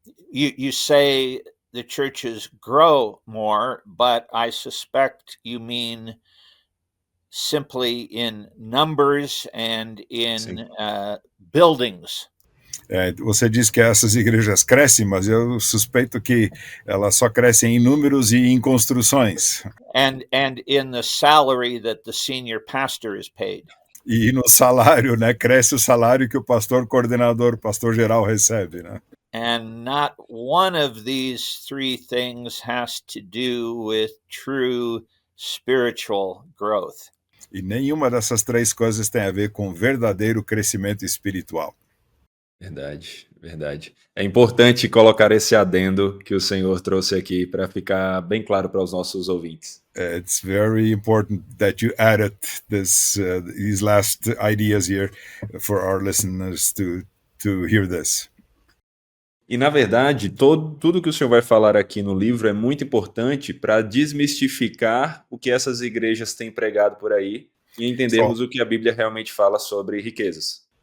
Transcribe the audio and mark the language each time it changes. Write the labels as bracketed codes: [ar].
[en] You say the churches grow more, but I suspect you mean simply in numbers and in buildings. [pt] Você diz que essas igrejas crescem, mas eu suspeito que elas só crescem em números e em construções. [en] And in the salary that the senior pastor is paid. [pt] E no salário, né? Cresce o salário que o pastor coordenador, pastor geral recebe, né? [en] And not one of these three things has to do with true spiritual growth. [pt] E nenhuma dessas três coisas tem a ver com verdadeiro crescimento espiritual. Verdade, verdade. É importante colocar esse adendo que o Senhor trouxe aqui para ficar bem claro para os nossos ouvintes. [en] It's very important that you added these last ideas here for our listeners to hear this. [pt] E, na verdade, tudo que o Senhor vai falar aqui no livro é muito importante para desmistificar o que essas igrejas têm pregado por aí e entendermos o que a Bíblia realmente fala sobre riquezas.